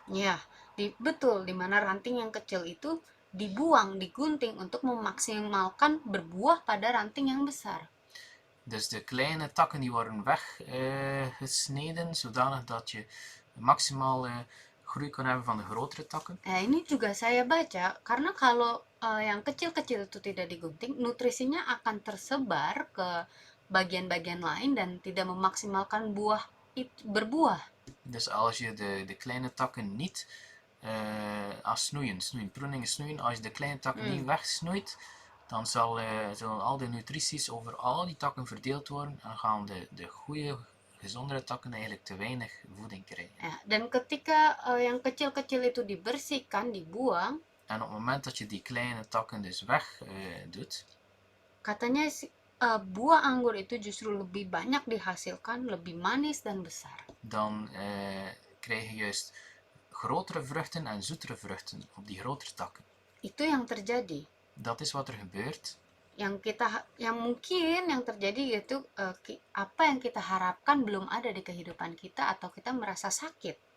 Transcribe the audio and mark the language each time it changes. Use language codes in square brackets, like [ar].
[id] Ya, betul, di mana ranting yang kecil itu dibuang, digunting untuk memaksimalkan berbuah pada ranting yang besar. [nl] Dus de kleine takken die worden weggesneden, zodanig dat je maximale groei kan hebben van de grotere takken. [id] Ini juga saya baca, karena kalau yang kecil-kecil itu tidak digunting, nutrisinya akan tersebar ke bagian-bagian lain dan tidak memaksimalkan berbuah. [nl] Dus als je de kleine takken niet snoeien, pruningen snoeien, als je de kleine takken niet wegsnoeit, dan zullen al de nutrities over al die takken verdeeld worden en gaan de goede, gezondere takken eigenlijk te weinig voeding krijgen. [id] Ya, dan ketika yang kecil-kecil itu dibersihkan, dibuang, [nl] en op het moment dat je die kleine takken dus weg doet, [id] katanya buah anggur itu justru lebih banyak dihasilkan, lebih manis dan besar. [nl] Dan krijg je juist grotere vruchten en zoetere vruchten op die grotere takken. [id] Itu yang terjadi. [nl] Dat is wat er gebeurt. [id] Yang mungkin yang terjadi yaitu apa yang kita harapkan belum ada di kehidupan kita atau kita merasa sakit.